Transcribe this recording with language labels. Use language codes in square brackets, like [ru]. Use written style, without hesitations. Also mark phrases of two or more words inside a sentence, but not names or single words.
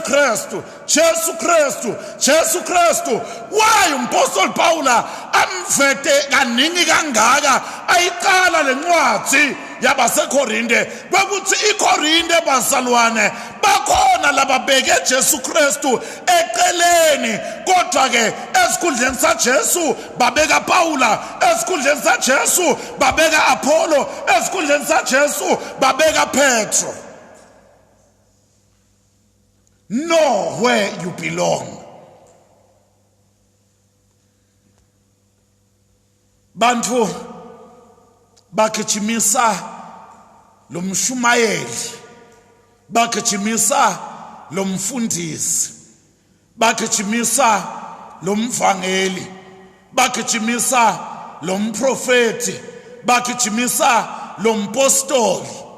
[ss] Kristu Jesu Kristu Jesu Kristu why umpostoli Paula amvete kaningi kangaka ayiqala lencwadi yabaseKorinte kwekuthi iKorinte bazalwane bakhona lababeke Jesu Kristu eceleni kodwa ke esikhundleni saJesu babeka Paula esikhundleni saJesu babeka Apollo esikhundleni saJesu babeka Petro [en] know where you belong [ss] bantu bagijimisa lo mshumayeli, bagijimisa lo mfundisi, bagijimisa lo mvangeli, bagijimisa lo mprofeti, bagijimisa lo mpostoli.